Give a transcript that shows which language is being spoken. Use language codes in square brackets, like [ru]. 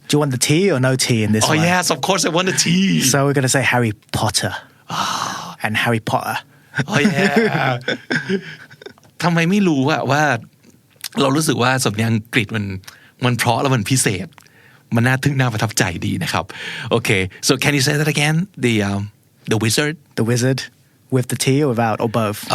[en] Do you want the tea or no tea in this oh one? yes of course I want the tea So we're going to say Harry Potter and Harry Potter. oh yeah [th] ทำไมไม่รู้ว่าเรารู้สึกว่าสำเนียงอังกฤษมันเพราะแล้วมันพิเศษมันน่าทึ่งน่าประทับใจดีนะครับ [en] Okay so can you say that again the wizard The wizard with the tea or without or both?